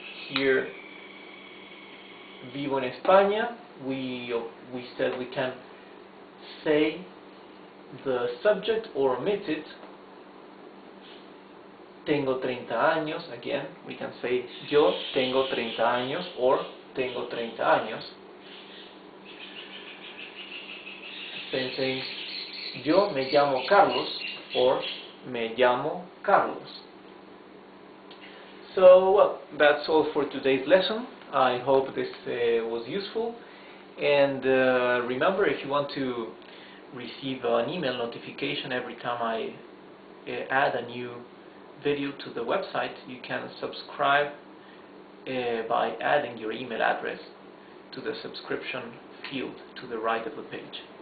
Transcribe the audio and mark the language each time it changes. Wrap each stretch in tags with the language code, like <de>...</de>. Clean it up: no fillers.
<es>Here, vivo en España.</es> <en>We said we can say the subject or omit it.</en> <es>Tengo 30 años.</es> <en>Again, we can say</en> <es>yo tengo 30 años</es> <en>or</en> <es>tengo 30 años.</es> <en>Same thing.</en> <es>Yo me llamo Carlos or me llamo Carlos.</es> <en>So, well, that's all for today's lesson. I hope this was useful. And remember, if you want to receive an email notification every time I add a new video to the website, you can subscribe by adding your email address to the subscription field to the right of the page.</en>